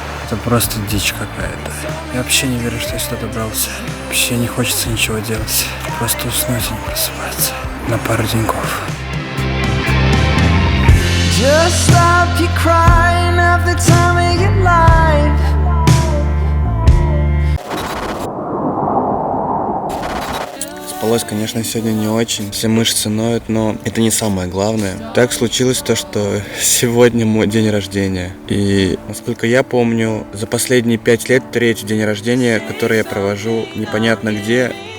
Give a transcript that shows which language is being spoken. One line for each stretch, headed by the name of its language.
Russian: Это просто дичь какая-то. Я вообще не верю, что я сюда добрался. Вообще не хочется ничего делать. Просто уснуть и не просыпаться. На пару деньков.
English: Just stop your crying at the time of your life.
Russian: Спалось, конечно, сегодня не очень. Все мышцы ноют, но это не самое главное. Так случилось то, что сегодня мой день рождения. И, насколько я помню, за последние 5 лет 3-й день рождения, который я провожу непонятно где.